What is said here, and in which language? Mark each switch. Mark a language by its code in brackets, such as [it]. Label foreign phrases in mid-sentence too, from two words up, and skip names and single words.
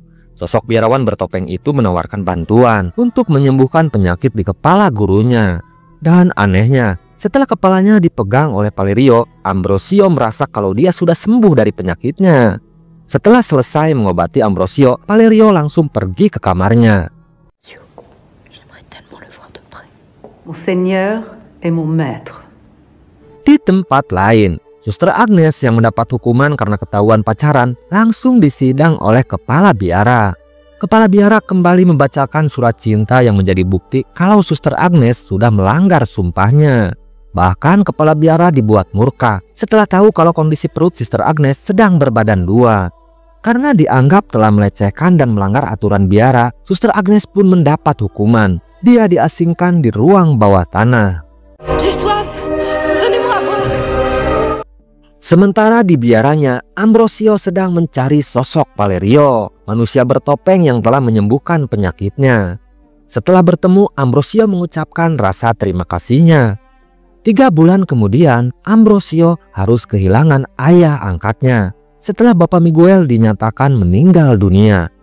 [id] Sosok biarawan bertopeng itu menawarkan bantuan untuk menyembuhkan penyakit di kepala gurunya. Dan anehnya, setelah kepalanya dipegang oleh Valerio, Ambrosio merasa kalau dia sudah sembuh dari penyakitnya. Setelah selesai mengobati Ambrosio, Valerio langsung pergi ke kamarnya. [fr] Mon seigneur est mon maître. [id] Di tempat lain, Suster Agnes yang mendapat hukuman karena ketahuan pacaran langsung disidang oleh kepala biara. Kepala biara kembali membacakan surat cinta yang menjadi bukti kalau Suster Agnes sudah melanggar sumpahnya. Bahkan kepala biara dibuat murka setelah tahu kalau kondisi perut Suster Agnes sedang berbadan dua. Karena dianggap telah melecehkan dan melanggar aturan biara, Suster Agnes pun mendapat hukuman. Dia diasingkan di ruang bawah tanah. [fr] J'ai soif. Donnez-moi à boire. [id] Sementara di biaranya, Ambrosio sedang mencari sosok Valerio, manusia bertopeng yang telah menyembuhkan penyakitnya. Setelah bertemu, Ambrosio mengucapkan rasa terima kasihnya. 3 bulan kemudian, Ambrosio harus kehilangan ayah angkatnya setelah Bapak Miguel dinyatakan meninggal dunia.